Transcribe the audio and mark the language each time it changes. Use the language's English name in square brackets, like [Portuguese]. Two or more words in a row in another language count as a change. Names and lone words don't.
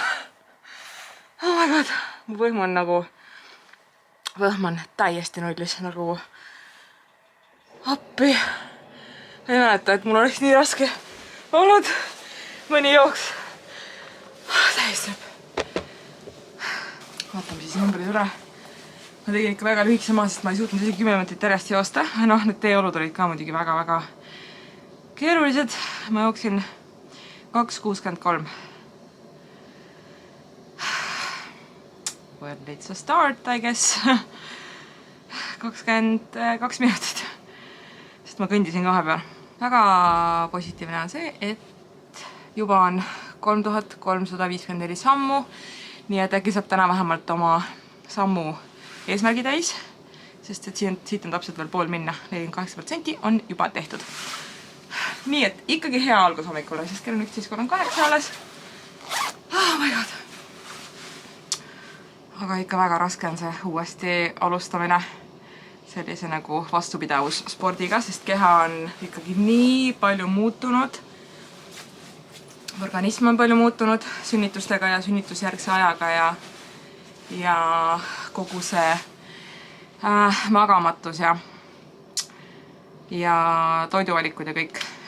[English] Oh my god, [Estonian] mu võhm on täiesti nullis, nagu appi. Ei mäleta, et mul oleks nii raske olnud mõni jooks. Täiesti lõpp. Vaatame siis numbrid üle. Ma tegin ikka väga lühikese maa, sest ma ei suutnud isegi 10 minutit järjest joosta. Need teeolud olid ka muidugi väga-väga keerulised. Ma jooksin 2.63. [English] Well, it's a start, I guess. [Estonian] 22 minutit. Sest ma kõndisin ka vahepeal. Väga positiivne on see, et juba on 3354 sammu. Nii et äkki saab täna vähemalt oma sammu eesmärgi täis. Sest et siit on täpselt veel pool minna. 48% on juba tehtud. Nii et ikkagi hea algus hommikule, sest kell on 11.38 alles. [English] Oh my god. [Estonian] Aga ikka väga raske on see uuesti alustamine sellise nagu vastupidavus spordiga, sest keha on ikkagi nii palju muutunud. Organism on palju muutunud sünnitustega ja sünnitusjärgse ajaga ja kogu see magamatus ja toiduvalikud ja kõik.